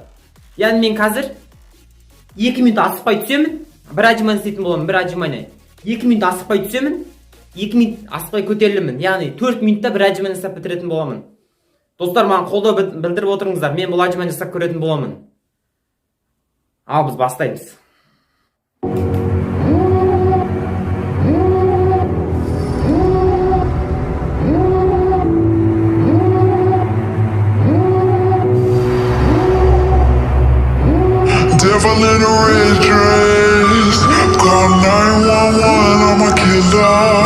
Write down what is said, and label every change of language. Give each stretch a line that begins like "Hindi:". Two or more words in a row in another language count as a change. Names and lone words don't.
Kazakh: Яғни мен қазір 2 минут асықпай түсемін. Бір отжимания істейтін боламын, бір отжимания. 2 минут асықпай түсемін, 2 минут асықпай көтерілемін. Яғни 4 минутта бір отжимания жасап бітіретін боламын. Достар, маған қолдау білдіріп отырыңыздар. Мен бұл отжимания жасап көретін боламын. Ал біз бастаймыз.
English: Devil in a red dress, call 911, I'm a killer.